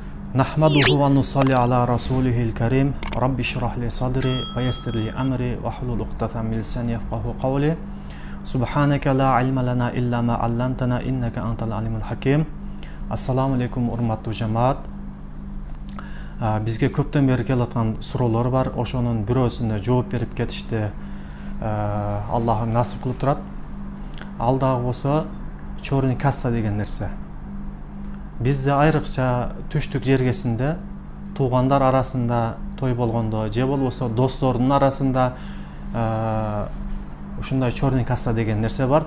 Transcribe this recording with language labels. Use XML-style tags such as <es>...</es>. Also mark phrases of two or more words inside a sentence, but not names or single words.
<ar>نحمده ونصلي على رسوله الكريم رب اشرح لي صدري ويسر لي أمري واحلل عقدة من لساني يفقهوا قولي. سبحانك لا علم لنا إلا ما علمتنا إنك أنت العليم الحكيم. السلام عليكم</ar> <ky>урматтуу жамаат. Бизге көптөн бери келаткан суроолор бар. Ошонун бирөөсүнө жооп берип кетишти. Аллах насип кылып турат. Алдағы болса</ky> <ru>чорный касса</ru> <ky>деген нерсе. Bizde айрыкча түштүк жергесинде туугандар арасында той болгондо же болбосо достордун арасында ушундай</ky> <ru>чорный касса</ru> <ky>деген нерсе бар.</ky>